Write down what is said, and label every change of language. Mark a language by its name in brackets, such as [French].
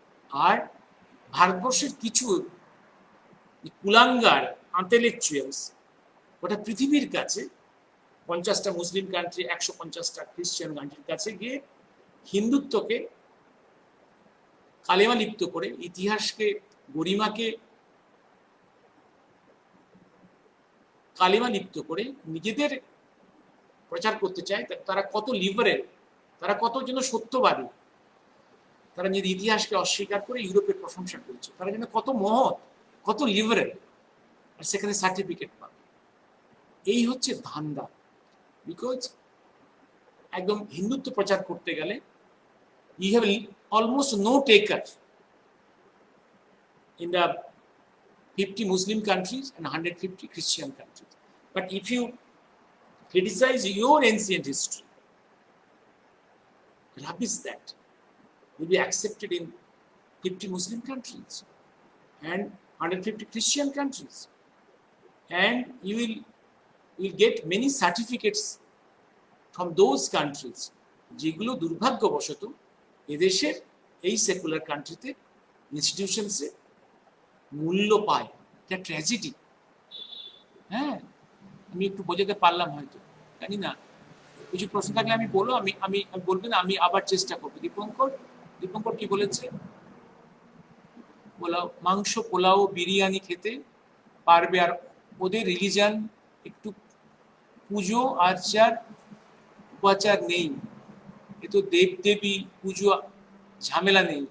[Bangla] আর ভারতবর্ষের কিছু কুলাঙ্গার ইন্টেলেকচুয়ালস ওটা পৃথিবীর কাছে 50টা মুসলিম কান্ট্রি, 150টা খ্রিস্টান কান্ট্রির কাছে গিয়ে হিন্দুত্বকে কালেমা লিপ্ত করে, ইতিহাসকে, গরিমাকে কালেমা লিপ্ত করে নিজেদের প্রচার করতে চায়। তারা কত লিবারেল, তারা কত যেন সত্যবাদী, তারা নিজের ইতিহাসকে অস্বীকার করে ইউরোপের প্রশংসা করেছে। তারা যেন কত মহৎ, কত লিবারেল, আর সেখানে সার্টিফিকেট পাবে। এই হচ্ছে ধান্দা। বিকজ একদম হিন্দুত্ব প্রচার করতে গেলে [English] you have almost no taker in the 50 Muslim countries and 150 Christian countries. But if you criticize your ancient history, rubbish that will be accepted in 50 Muslim countries and 150 Christian countries, and you will get many certificates from those countries [Bangla] যেগুলো দুর্ভাগ্যবশত এদেশের এই secular কান্ট্রিতে ইনস্টিটিউশনসে মূল্য পায়। এটা tragedy. হ্যাঁ, আমি একটু বোঝাতে পারলাম হয়তো, জানি না। কিছু প্রশ্ন থাকলে আমি বলো, আমি বলবেন, আমি আবার চেষ্টা করবো। দীপঙ্কর কি বলেছে? পোলাও, মাংস, পোলাও, বিরিয়ানি খেতে পারবে, আর ওদের রিলিজান একটু পুজো আর্চার উপাচার নেই, এ তো দেবদেবী পুজো, ঝামেলা নেই।